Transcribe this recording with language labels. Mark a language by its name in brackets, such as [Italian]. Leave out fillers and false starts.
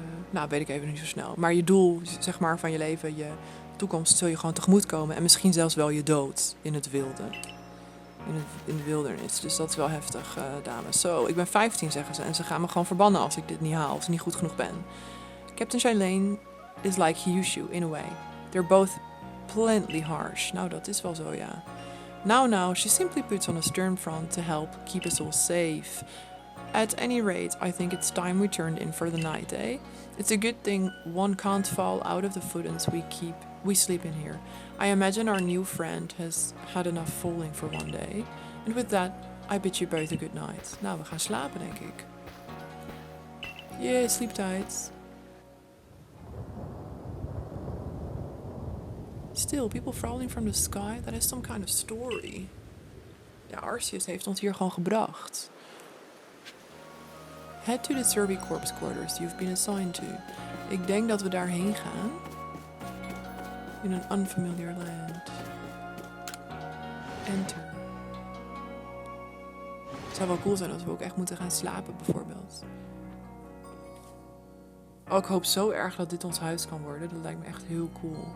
[Dutch] nou, weet ik even niet zo snel. Maar je doel, zeg maar, van je leven, je toekomst, zul je gewoon tegemoetkomen. En misschien zelfs wel je dood in het wilde. In de wildernis. Dus dat is wel heftig, dames. Zo, ik ben 15, zeggen ze. En ze gaan me gewoon verbannen als ik dit niet haal. Als ik niet goed genoeg ben. [English] Captain Shailene is like Kyushu, in a way. They're both plenty harsh. [Dutch] Nou, dat is wel zo, ja. [English] Now, she simply puts on a stern front to help keep us all safe. At any rate, I think it's time we turned in for the night, eh? It's a good thing one can't fall out of the footings we sleep in here. I imagine our new friend has had enough falling for one day. And with that, I bid you both a good night. [Dutch] Nou, we gaan slapen, denk ik. [English] Yeah, sleep tight. Still, people falling from the sky, that is some kind of story. [Dutch] Ja, Arceus heeft ons hier gewoon gebracht. [English] Head to the Survey Corps quarters you've been assigned to. [Dutch] Ik denk dat we daarheen gaan. In een [English] unfamiliar land. Enter. [Dutch] Het zou wel cool zijn als we ook echt moeten gaan slapen, bijvoorbeeld. Oh, ik hoop zo erg dat dit ons huis kan worden. Dat lijkt me echt heel cool.